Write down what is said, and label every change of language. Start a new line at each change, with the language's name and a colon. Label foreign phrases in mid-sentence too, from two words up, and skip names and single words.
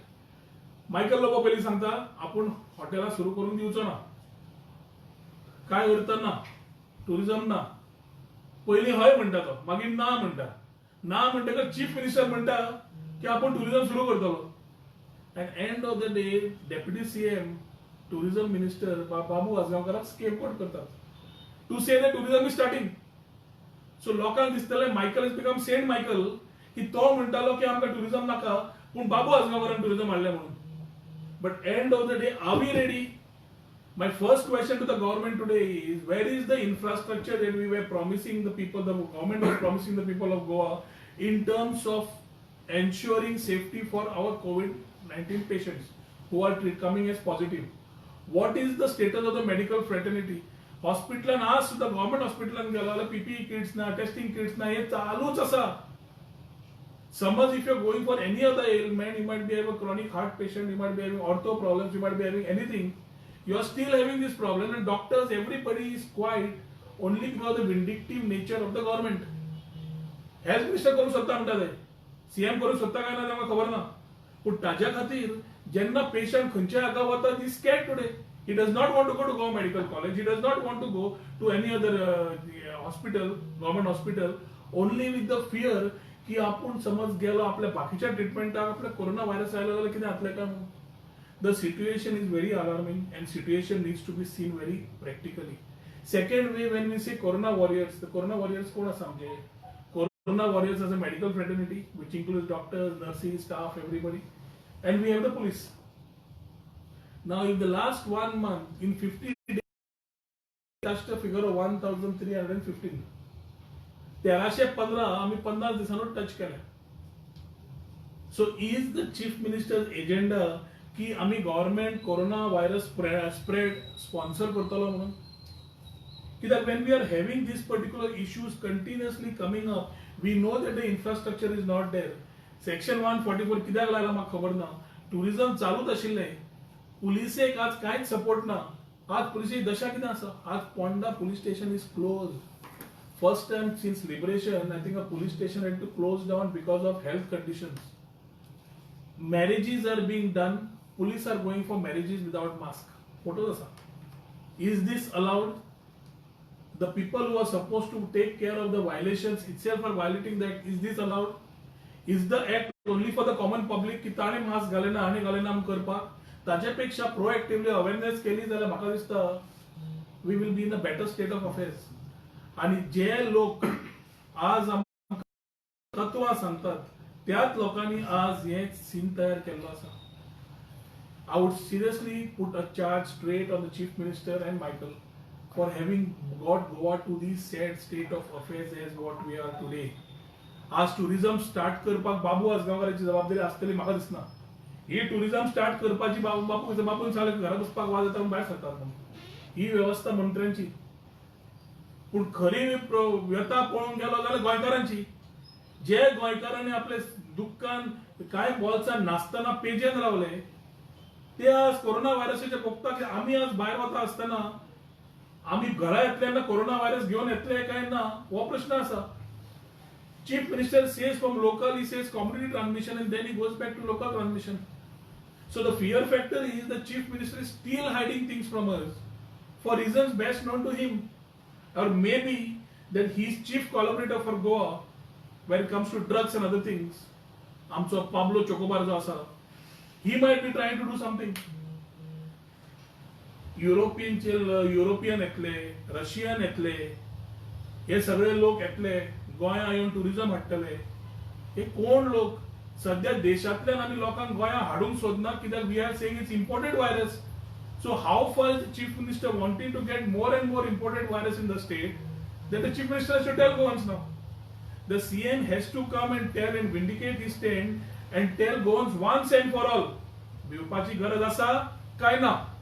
Konkani: मायकल लोबो पयलीं सांगता आपूण हॉटेलां सुरू करून दिवचो ना, काय करता ना, टुरिझम ना. पयलीं हय म्हणटा तो, मागीर ना म्हणटा. ना म्हणटकच
English: chief minister
Konkani: म्हणटा की आपूण टुरिझम सुरू करतलो.
English: And end of the day, Deputy CM, Tourism Minister Babu Azgamkarak scapegoat करतात. To say that tourism is starting.
Konkani: So लोकांक दिसतलें
English: Michael has become Saint Michael
Konkani: की तो म्हणटालो की आमकां टुरिझम नाका पूण बाबू आजगांवकारान टुरिझम हाडलें म्हणून.
English: But end of the day, are we ready? My first question to the government today is, where is the infrastructure that we were promising the people, the government was promising the people of Goa in terms of ensuring safety for our COVID-19 patients who are coming as positive? What is the status of the medical fraternity?
Konkani: Hospital आज सुद्धा गव्हर्नमेंट हॉस्पिटलान गेलो जाल्यार
English: PPE kits
Konkani: ना,
English: testing kits
Konkani: ना, हे चालूच आसा.
English: Suppose if you are going for any other ailment, you might be having a chronic heart patient, you might be having ortho problems, you might be having anything, you are still having this problem, and doctors, everybody is quiet only because of the vindictive nature of the government. health minister
Konkani: करू शकता म्हणटा ते, सीएम करू शकता काय ना तेव्हा खबर ना. पण ताज्या खातीर जेन्ना पेशंट खंयच्या हाका वता ती
English: scared today. He does not want to go to Goa Medical College, he does not want to go to any other hospital, government hospital, only with the fear
Konkani: की आपूण समज गेलो आपल्या बाकीच्या ट्रिटमेंटाक आपल्या कोरोना व्हायरस आयलो जाल्यार कितें जातलें काय म्हणून.
English: The situation is very alarming and situation needs to be seen very practically. Second way when we say corona warriors, the corona warriors, द कोरोना वॉरियर्स
Konkani: कोण आसा आमचे?
English: Corona warriors as a medical fraternity, which includes doctors, nurses, staff, everybody, and we have the police. Now, in the last 1 month, in 50 days, we touched a figure of 1,315.
Konkani: 1315 आम्ही 50 दिवसांवर टच केले.
English: So, is the chief minister's agenda
Konkani: की आम्ही
English: government corona virus spread sponsor
Konkani: करतलो म्हणून?
English: That when we are having these particular issues continuously coming up, we know that the infrastructure is not there.
Konkani: Section 144 कित्याक लायला म्हाका खबर ना. टुरिझम चालूच आशिल्लें, पुलिसेक आज कांयच सपोर्ट ना. आज पुलिसेची दशा कितें आसा?
English: आज पोंडा police station is close. First time since liberation, I think a police station had to close down because of health conditions. Marriages are being done, police are going for marriages without mask. Photos asa. Is this allowed? The people who are supposed to take care of the violations itself are violating that. Is this allowed? Is the act only for the common public
Konkani: की ताणे मास्क घालेना आनी घालेना आम करपाक? ताचे पेक्षा
English: proactively awareness
Konkani: केली जाल्यार म्हाका दिसता
English: We will be in a better state of affairs.
Konkani: आणि जे लोक आज तत्वां सांगतात त्याच लोकांनी आज हे सीन तयार केल्लो आसा.
English: I would seriously put a charge straight on the chief minister and Michael for having got Goa to this sad state of affairs as what we are today.
Konkani: आज
English: tourism start
Konkani: करपाक बाबू आजगांवकाराची जबाबदारी आसतली म्हाका दिसना. ही
English: tourism start
Konkani: करपाची बापून सांगलें घरा बसपाक वाज येता भायर सरतात म्हणून. ही व्यवस्था मंत्र्यांची. पूण खरी व्यथा पळोवंक गेलो जाल्यार गोंयकारांची. जे गोंयकारांनी आपले दुख्खान कांय बोल्सान नासतना पेजेन रावले ते आज कोरोना व्हायरसाचे भोगतात. आमी आज भायर वता आसतना आम्ही घरा येतले कोरोना व्हायरस घेऊन येतले काय ना हो प्रश्न आसा.
English: Chief Minister says from local, he says community transmission, and then he goes back to local transmission. So the fear factor is the Chief Minister is still hiding things from us for reasons best known to him, or maybe that he's chief collaborator for Goa when it comes to drugs and other things.
Konkani: आमचो Pablo Chocobar जो आसा,
English: he might be trying to do something.
Konkani: युरोपियन येतले, रशियन येतले, हे सगळे लोक येतले, गोंया येवन टुरिझम हाडटले. हे कोण लोक? सध्या देशांतल्यान आमी लोकांक गोंया हाडूंक सोदना, कित्याक
English: we are saying it's imported virus. So how far is the Chief Minister wanting to get more and more imported virus in the state, that the Chief Minister should tell Goans now. The CM has to come and tell and vindicate his stand and tell Goans once and for all,
Konkani: भिवपाची गरज आसा काय ना.